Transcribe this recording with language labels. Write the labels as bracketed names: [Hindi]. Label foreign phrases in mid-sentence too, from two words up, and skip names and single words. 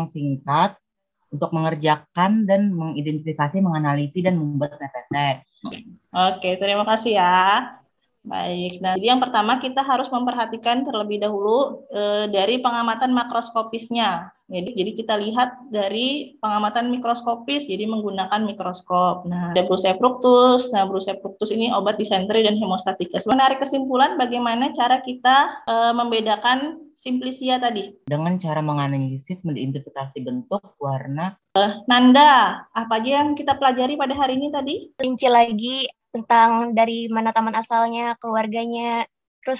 [Indonesian] Singkat untuk mengerjakan dan mengidentifikasi, menganalisis dan membuat PPT. Oke, terima kasih ya. Baik, nah jadi yang pertama kita harus memperhatikan terlebih dahulu dari pengamatan makroskopisnya. Jadi kita lihat dari pengamatan mikroskopis, jadi menggunakan mikroskop. Nah, ada Brucea fructus. Nah, Brucea fructus ini obat disenteri dan hemostatika. Menarik kesimpulan bagaimana cara kita membedakan Simplicia tadi. Dengan cara menganalisis, mengidentifikasi bentuk, warna. Nanda, apa aja yang kita pelajari pada hari ini tadi? Rinci lagi tentang dari mana taman asalnya, keluarganya, terus